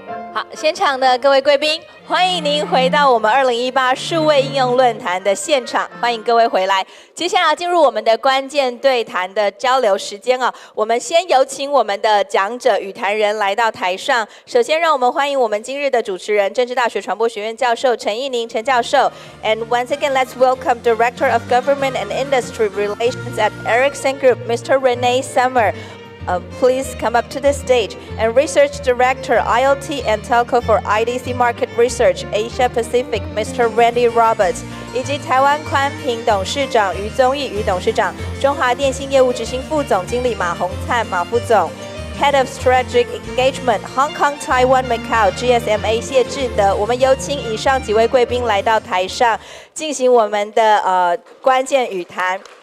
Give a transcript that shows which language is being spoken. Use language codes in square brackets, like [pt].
[zh] 好，现场的各位贵宾，欢迎您回到我们2018数位应用论坛的现场，欢迎各位回来。接下来进入我们的关键对谈的交流时间啊，我们先有请我们的讲者与谈人来到台上。首先，让我们欢迎我们今日的主持人，政治大学传播学院教授陈义宁陈教授。 [en] And once again, let's welcome Director of Government and Industry Relations at Ericsson Group, Mr. Renee Summer. Please come up to the stage. And Research Director, IoT and Telco for IDC Market Research, Asia Pacific, Mr. Randy Roberts. [zh] 以及台湾宽屏董事长于宗义于董事长，中华电信业务执行副总经理马宏灿马副总。 [en] Head of Strategic Engagement, [zh] Hong Kong, Taiwan, Macau, GSMA 谢志德，我们有请以上几位贵宾来到台上，进行我们的关键语谈。